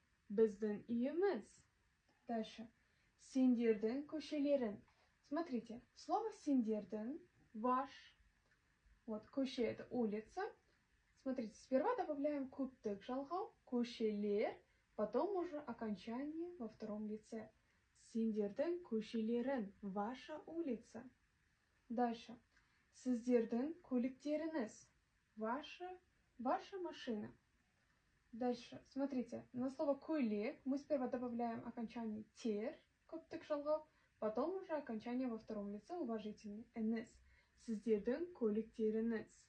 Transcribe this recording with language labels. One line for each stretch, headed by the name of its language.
Kazakh: Біздің үйіміз.
Russian: Дальше.
Kazakh: Сендердің көшелерің.
Russian: Смотрите. Слово «сендердің» – ваш. Вот, көше – это улица. Смотрите, сперва добавляем куттык жалғау, көшелер, потом уже окончание во втором лице.
Kazakh: Сендердің көшелерің,
Russian: ваша улица. Дальше.
Kazakh: Сіздердің көліктеріңіз,
Russian: ваша машина. Дальше. Смотрите, на слово көлік мы сперва добавляем окончание тер, куттык жалғау, потом уже окончание во втором лице уважительное. Эніз.
Kazakh: Сіздердің көліктеріңіз.